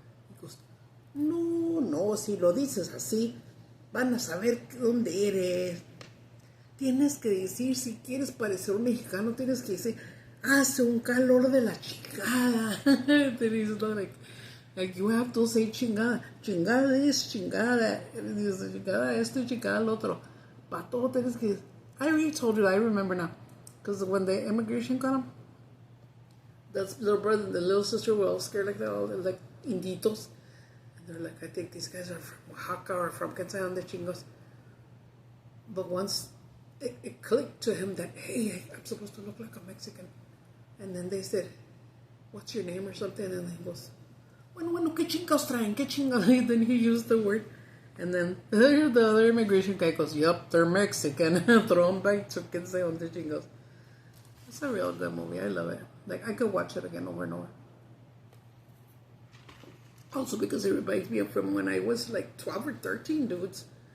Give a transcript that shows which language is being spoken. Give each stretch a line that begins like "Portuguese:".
English: He goes,
Spanish: no, si lo dices así, van a saber dónde eres. Tienes que decir, si quieres parecer un mexicano, tienes que decir, hace un calor de la chingada.
English: Then he's like you have to say chingada.
Spanish: Chingada es chingada. Chingada esto y chingada lo otro. Para todo tienes que decir.
English: I already told you, I remember now. Because when the immigration got him, the little brother and the little sister were all scared like that, all like inditos. And they're like, I think these guys are from Oaxaca or from Quetzal de Chingos. But once it clicked to him that, hey, I'm supposed to look like a Mexican. And then they said, what's your name or something? And he goes,
Spanish: bueno, ¿qué chingados traen? ¿Qué chingados?
English: And then he used the word. And then the other immigration guy goes, yup, they're Mexican. Throw them back to Quetzal de Chingos. It's a real good movie. I love it. Like, I could watch it again over and over. Also because it reminds me of from when I was like 12 or 13, dudes.